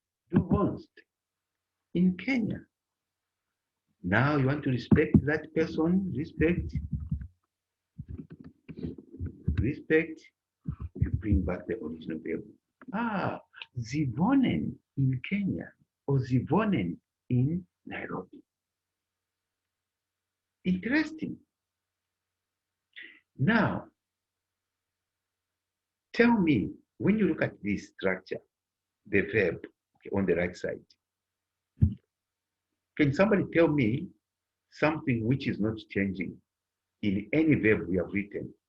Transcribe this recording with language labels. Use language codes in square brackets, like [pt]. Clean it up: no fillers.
[de] Du wohnst in Kenya. [en] Now you want to respect that person, respect, you bring back the original verb. [de] Ah, Sie wohnen in Kenya or Sie wohnen in Nairobi. [en] Interesting. Now, tell me, when you look at this structure, the verb on the right side, can somebody tell me something which is not changing in any verb we have written?